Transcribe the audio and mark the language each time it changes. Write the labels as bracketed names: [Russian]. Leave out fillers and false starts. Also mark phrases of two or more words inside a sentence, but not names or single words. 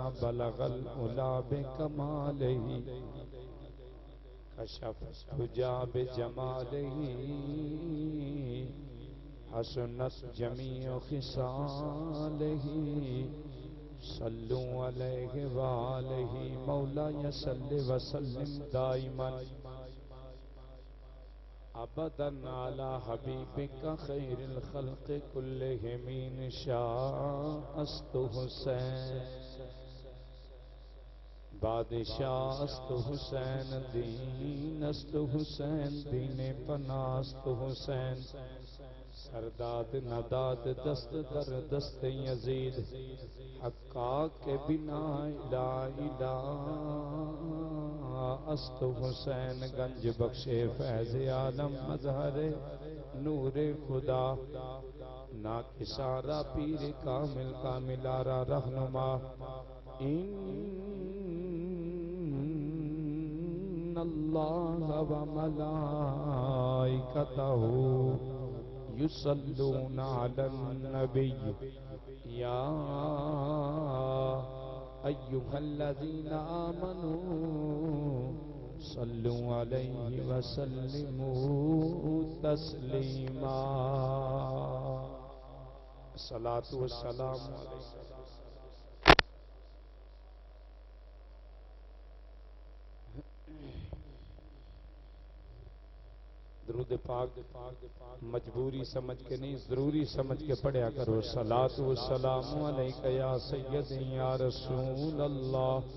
[Arabic] بلغ العلا بكماله كشف الدجى بجماله حسنت جميع خصاله. صلوا عليه وآله. مولاي صل وسلم دائما أبدا على حبيبك خير الخلق كلهم. [Persian] إن شاء است حسین بادشاہ است حسین. دین است حسین دین پناہ است حسین. سرداد نداد دست در دست یزید. حقا کے بنا الہ الہ است حسین. گنج بخش فیض عالم مظہر نور خدا. ناکسارا پیر کامل کاملارا رہنما. [Arabic] ان اللہ وملائکتہ یصلون علی النبی. یا ایھا الذین آمنوا صلوا علیہ وسلموا تسلیما. الصلاۃ والسلام علیہ. [Urdu] درود پاک مجبوری سمجھ کے نہیں ضروری سمجھ کے پڑھیا کرو. [Arabic] صلاۃ والسلام علیک یا سیدی یا رسول اللہ.